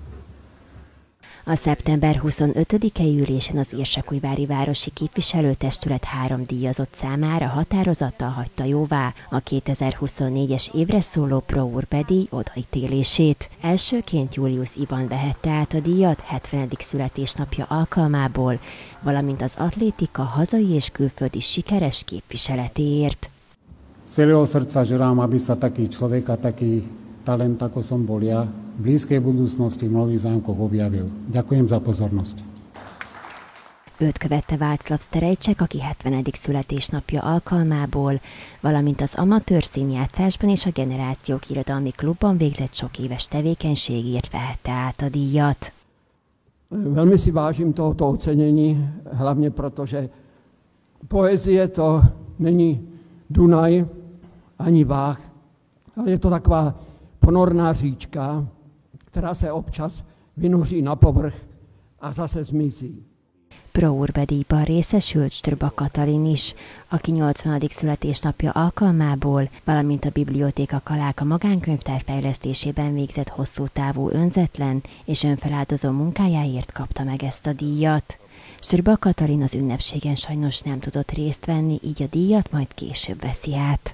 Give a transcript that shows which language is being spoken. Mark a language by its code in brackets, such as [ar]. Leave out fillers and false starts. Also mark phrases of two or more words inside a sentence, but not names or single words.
[hu] A szeptember 25-i ülésen az Érsekújvári Városi Képviselőtestület 3 díjazott számára határozattal hagyta jóvá a 2024-es évre szóló Pro Urbe díj odaítélését. Elsőként Julius Ivan vehette át a díjat 70. születésnapja alkalmából, valamint az atlétika hazai és külföldi sikeres képviseletéért. [sk] Z celého srdca želám, aby sa taký človek a taký talent, ako som bol ja, v blízkej budúcnosti v Nových Zámkoch objavil. Ďakujem za pozornosť. [hu] Őt követte Václav Szterejcsek, aki 70. születésnapja alkalmából, valamint az amatőr színjátszásban és a Generációk Irodalmi Klubban végzett sok éves tevékenységért vehette át a díjat. [cs] Velmi si vážím tohoto ocenění, hlavně protože poezie to není Dunaj ani Váh, ale je to taková ponorná říčka, která se občas vynoří na povrch a zase zmizí. [hu] Pro Urbe díjban részesült Strba Katalin is, aki 80. születésnapja alkalmából, valamint a Bibliótéka Kaláka magánkönyvtár fejlesztésében végzett hosszú távú önzetlen és önfeláldozó munkájáért kapta meg ezt a díjat. Strba Katalin az ünnepségen sajnos nem tudott részt venni, így a díjat majd később veszi át.